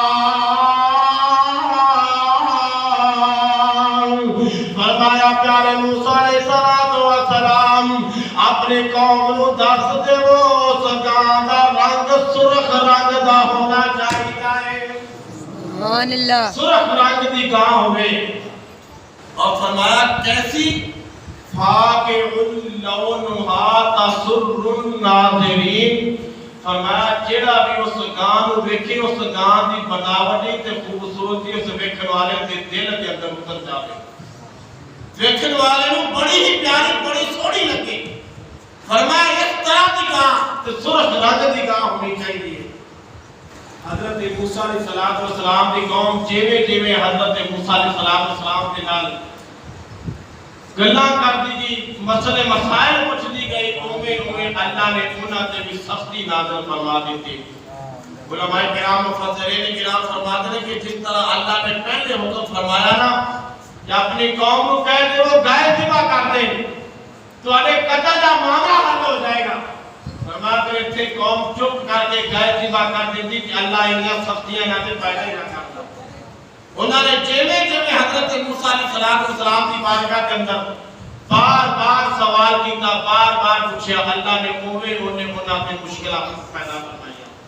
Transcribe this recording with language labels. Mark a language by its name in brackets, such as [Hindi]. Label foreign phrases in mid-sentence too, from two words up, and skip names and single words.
[Punjabi] فرمایا پیارے موسیٰ علیہ السلام اپنے قوم نو دس دے اس گاں دا رنگ سرخ رنگ دا ہونا چاہیے [Arabic] سبحان اللہ [Punjabi] سرخ رنگ دی گاں ہوئے اور فرمایا کیسی [Arabic] فاقع لونها تسر الناظرین [Punjabi] فرمایا جیڑا بھی اس گاں نو ویکھے اس گاں دی بناوٹی تے خوبصورتی اس ویکھن والے دے دل دے اندر اتر جاوے ویکھن والے نو بڑی ہی پیاری بڑی سوہنی لگے فرمایا اس طرح دی گاں تے سرخ رنگ دی گاں ہونی چاہیے حضرت موسیٰ علیہ السلام دی قوم جیوے حضرت موسیٰ علیہ السلام کے نال گلاں کر دی گئی مسئلے مسائل پوچھ دی گئی اوے اللہ نے انہاں تے بھی سختی نازل فرما دیتی [Urdu] علماء کرام مفسرین کرام فرماتے ہیں کہ جس طرح اللہ نے پہلے حکم فرمایا نا کہ اپنی قوم کو کہہ دے وہ گائے ذبح کر دے تو ارے قتل کا معاملہ حل ہو جائے گا فرماتے ہیں کہ قوم چپ کر کے گائے ذبح کر دیتی کہ اللہ انہاں سختیاں نازل پیدا ہی نہ کرتا انہوں نے جیوے حضرت موسیٰ علیہ السلام کی بارگاہ کے اندر بار بار سوال کیتا بار بار پوچھا اللہ نے انہیں پہ مشکلات پیدا فرمایا